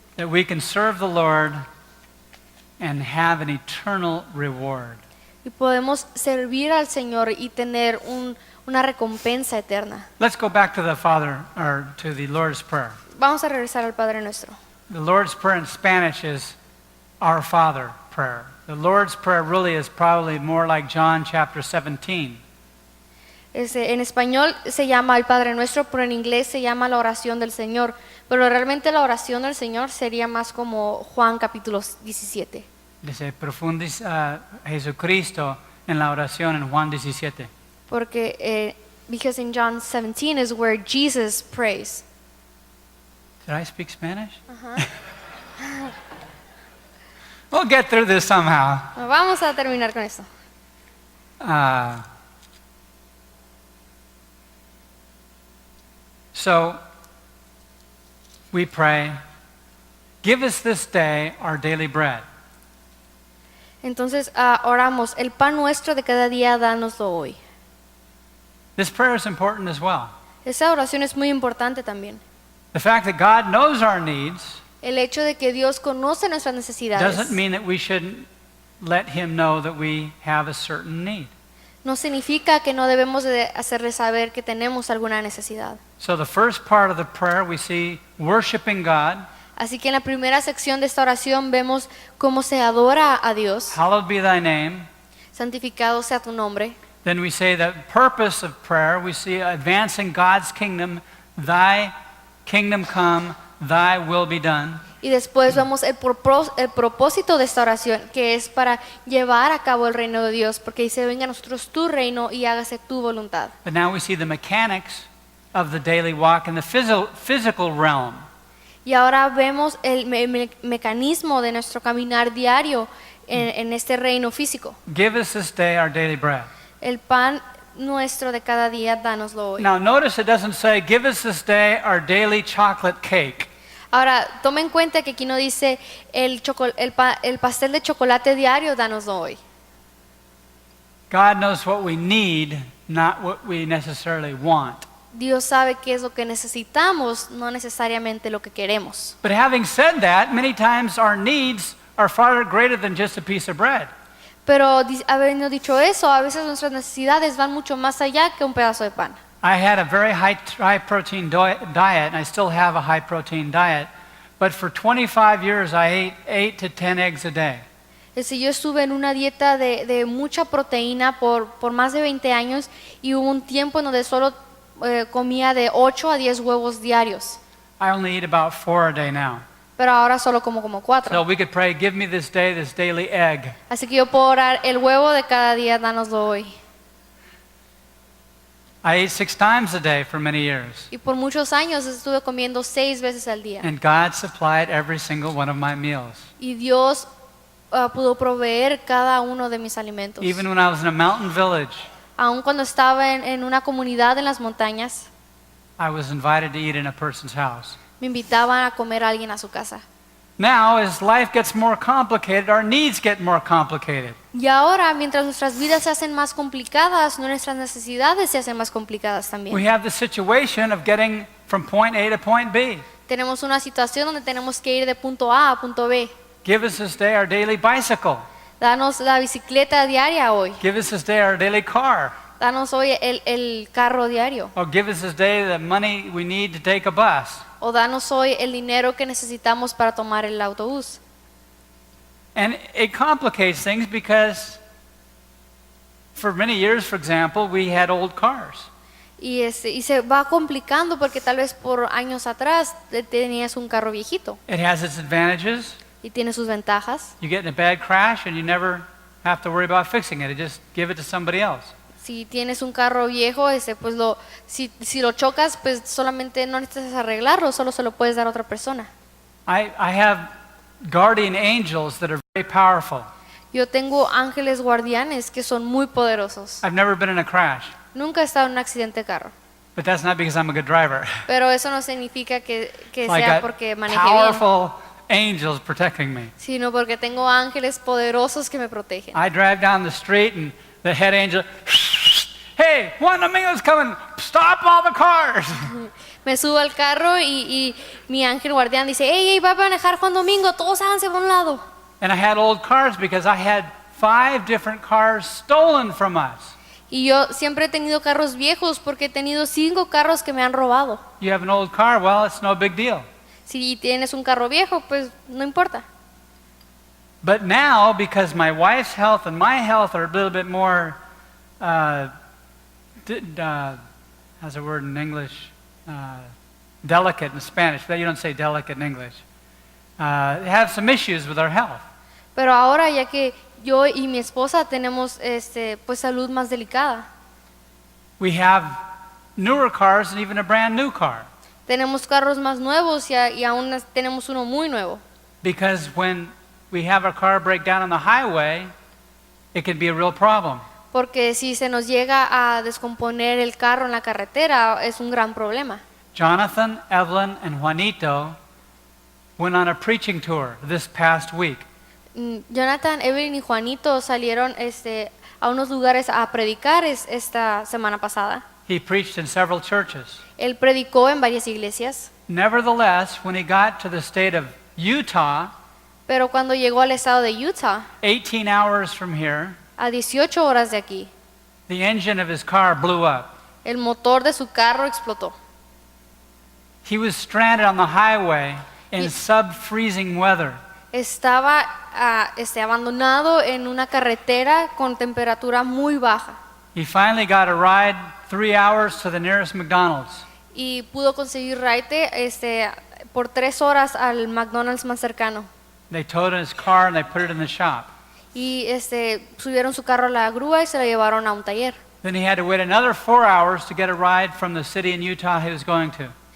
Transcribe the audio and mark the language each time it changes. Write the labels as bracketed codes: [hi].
[en] that we can serve the Lord and have an eternal reward. [es] Y podemos servir al Señor y tener una recompensa eterna. [en] Let's go back to the Father or to the Lord's Prayer. [es] Vamos a regresar al Padre Nuestro. [en] The Lord's Prayer in Spanish is Our Father prayer. The Lord's Prayer really is probably more like John chapter 17. [es] En español se llama el Padre Nuestro, pero en inglés se llama la oración del Señor. Pero realmente la oración del Señor sería más como Juan capítulo 17. Dice, profundiza Jesucristo en la oración en Juan 17. Porque [en] because in John 17 is where Jesus prays. Did I speak Spanish? We'll get through this somehow. [es] Vamos a terminar con esto. [en] So we pray, give us this day our daily bread. [es] Entonces oramos, el pan nuestro de cada día dánoslo hoy. [en] This prayer is important as well. [es] Esa oración es muy importante también. [en] The fact that God knows our needs [es] El hecho de que Dios conoce nuestras necesidades [en] doesn't mean that we shouldn't let Him know that we have a certain need. [es] no significa que no debemos de hacerle saber que tenemos alguna necesidad. [en] So the first part of the prayer we see worshiping God, [es] Así que en la primera sección de esta oración vemos cómo se adora a Dios. [en] hallowed be thy name. [es] Santificado sea tu nombre. [en] Then we say the purpose of prayer, we see advancing God's kingdom, thy kingdom come, thy will be done. [es] Y después vemos el propósito de esta oración, que es para llevar a cabo el reino de Dios, porque dice, venga a nosotros tu reino y hágase tu voluntad. [en] But now we see the mechanics of the daily walk in the physical realm. [es] Y ahora vemos el mecanismo de nuestro caminar diario en este reino físico. [en] Give us this day our daily bread. [es] El pan nuestro de cada día, dánoslo hoy. [en] Now, notice it doesn't say, give us this day our daily chocolate cake. [es] Ahora, toma en cuenta que aquí no dice el pastel de chocolate diario, dánoslo hoy. [en] God knows what we need, not what we necessarily want. [es] Dios sabe qué es lo que necesitamos, no necesariamente lo que queremos. [en] But having said that, many times our needs are far greater than just a piece of bread. [es] Pero habiendo dicho eso, a veces nuestras necesidades van mucho más allá que un pedazo de pan. [en] I had a very high protein diet, and I still have a high protein diet. But for 25 years, I ate 8 to 10 eggs a day. [es] Yo estuve en una dieta de mucha proteína por más de 20 años y hubo un tiempo en donde solo comía de 8 a 10 huevos diarios. [en] I only eat about 4 a day now. [es] Pero ahora solo como [en] So [es] 4. [en] we could pray, give me this day, this daily egg. [es] Así que yo puedo orar, el huevo de cada día, dánoslo hoy. [en] I ate 6 times a day for many years. [es] Y por muchos años estuve comiendo 6 veces al día. [en] And God supplied every single one of my meals. [es] Y Dios pudo proveer cada uno de mis alimentos. [en] Even when I was in a mountain village, [es] Aun cuando estaba en una comunidad en las montañas, [en] I was invited to eat in a person's house. [es] me invitaban a comer a alguien a su casa. [en] Now, as life gets more complicated, our needs get more complicated. [es] Y ahora, mientras nuestras vidas se hacen más complicadas, nuestras necesidades se hacen más complicadas [en] We [es] también. [en] have the situation of getting from point A to point B. [es] Tenemos una situación donde tenemos que ir de punto A a punto B. [en] Give us this day our daily bicycle. [es] Danos la bicicleta diaria hoy. [en] Give us this day our daily car. [es] Danos hoy el carro diario. [en] Or give us this day the money we need to take a bus. [es] O danos hoy el dinero que necesitamos para tomar el autobús. [en] And it complicates things because for many years, for example, we had old cars. [es] Y se va complicando porque tal vez por años atrás tenías un carro viejito [en] It has its advantages. [es] y tiene sus ventajas. [en] You get in a bad crash and you never have to worry about fixing it. You just give it to somebody else. [es] Si tienes un carro viejo, pues si lo chocas, pues solamente no necesitas arreglarlo, solo se lo puedes dar a otra persona. [en] I have guardian angels that are very powerful. [es] Yo tengo ángeles guardianes que son muy poderosos. [en] I've never been in a crash, [es] Nunca he estado en un accidente de carro, [en] but that's not because I'm a good driver. [es] pero eso no significa que [en] I [es] sea [en] got [es] porque maneje bien, [en] powerful angels protecting me. [es] sino porque tengo ángeles poderosos que me protegen. [en] I drive down the street and the head angel, hey, Juan Domingo's coming, stop all the cars. [es] Me subo al carro y mi ángel guardián dice, hey, va a manejar Juan Domingo, todos háganse por un lado. [en] And I had old cars because I had 5 different cars stolen from us. [es] Y yo siempre he tenido carros viejos porque he tenido 5 carros que me han robado. [en] You have an old car, well, it's no big deal. [es] Si tienes un carro viejo, pues no importa. [en] But now, because my wife's health and my health are a little bit more, how's the word in English? Delicate in Spanish, but you don't say delicate in English. Have some issues with our health. [es] Pero ahora ya que yo y mi esposa tenemos pues salud más delicada, [en] We have newer cars and even a brand new car. [es] tenemos carros más nuevos y aún tenemos uno muy nuevo. [en] Because when we have our car break down on the highway, it can be a real problem. [es] Porque si se nos llega a descomponer el carro en la carretera, es un gran problema. [en] Jonathan, Evelyn, and Juanito went on a preaching tour this past week. [es] Jonathan, Evelyn y Juanito salieron a unos lugares a predicar esta semana pasada. [en] He preached in several churches. [es] Él predicó en varias iglesias, [en] Nevertheless, when he got to the state of Utah, [es] pero cuando llegó al estado de Utah, [en] 18 hours from here, [es] a 18 horas de aquí, [en] the engine of his car blew up. [es] el motor de su carro explotó. [en] He was stranded on the highway in [es] Y- [en] sub-freezing weather. [es] Estaba abandonado en una carretera con temperatura muy baja [en] He finally got a ride 3 hours to the nearest McDonald's. [es] y pudo conseguir raite por 3 horas al McDonald's más cercano. [en] They towed his car and they put it in the shop. [es] Y subieron su carro a la grúa y se lo llevaron a un taller. [en] Then he had to wait another 4 hours to get a ride from the city in Utah he was going to.